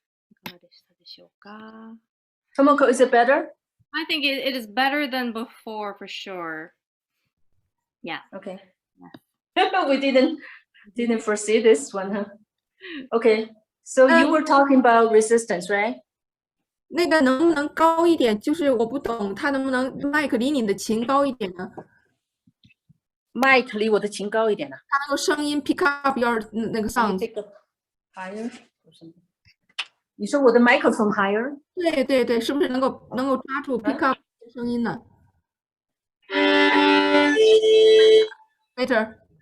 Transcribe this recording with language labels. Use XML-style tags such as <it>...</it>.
<ja>いかがでしたでしょうか？</ja> <en>Tomoko, is it better? I think it is better than before for sure. Yeah. Okay. We didn't foresee this one, huh? Okay. So you were talking about resistance, right?</en> <zh>那个能不能高一点？就是我不懂，他能不能麦克离你的琴高一点呢？麦克离我的琴高一点呢、他那个声音</zh> <en>pick up your</en> <zh>那个 sound。</zh> <en>higher。</en> <zh>你说我的</zh> <en>microphone higher？</en> <zh>对对对，是不是能够抓住 pick up 声音呢？Better。</zh>